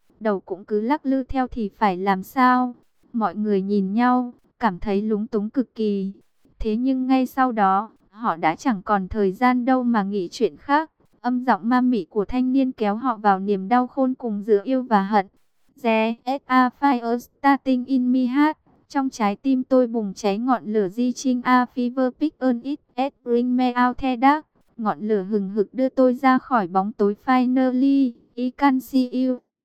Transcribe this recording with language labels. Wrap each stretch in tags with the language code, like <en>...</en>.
<vi>Đầu cũng cứ lắc lư theo thì phải làm sao? Mọi người nhìn nhau, cảm thấy lúng túng cực kỳ. Thế nhưng ngay sau đó, họ đã chẳng còn thời gian đâu mà nghĩ chuyện khác. Âm giọng ma mị của thanh niên kéo họ vào niềm đau khôn cùng giữa yêu và hận.</vi> <en>There's a fire starting in my heart.</en> <vi>Trong trái tim tôi bùng cháy ngọn lửa.</vi> <en>Reaching a fever pitch on it, it bring me out the dark.</en> <vi>Ngọn lửa hừng hực đưa tôi ra khỏi bóng tối.</vi> <en>Finally, I can see you.</en>